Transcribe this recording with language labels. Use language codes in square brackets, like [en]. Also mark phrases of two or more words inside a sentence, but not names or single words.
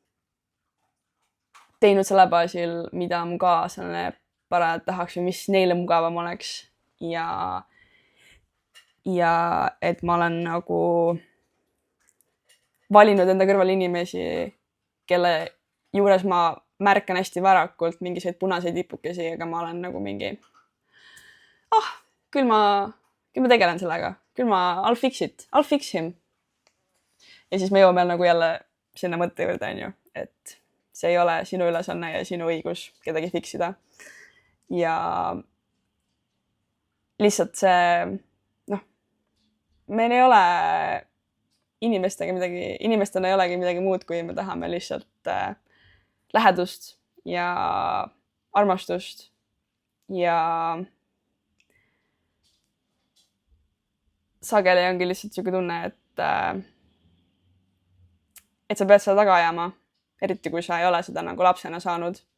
[et] teinud selle baasil, mida mu kaaslane parajalt tahaks või mis neile mugavam oleks ja et ma olen nagu valinud enda kõrval inimesi, kelle juures ma märkan hästi varakult mingisuguseid punaseid lipukesi, aga ma olen nagu mingi küll ma tegelen sellega, [en] I'll fix him. [et] Ja siis me jõuame nagu jälle sinna mõtte juurde, on ju, et see ei ole sinu ülesanne ja sinu õigus kedagi fiksida. Ja lihtsalt see, meil ei ole inimestena ei olegi midagi muud, kui me tahame lihtsalt lähedust ja armastust ja sageli ongi lihtsalt siuke tunne, et sa pead seda taga ajama, eriti kui sa ei ole seda nagu lapsena saanud.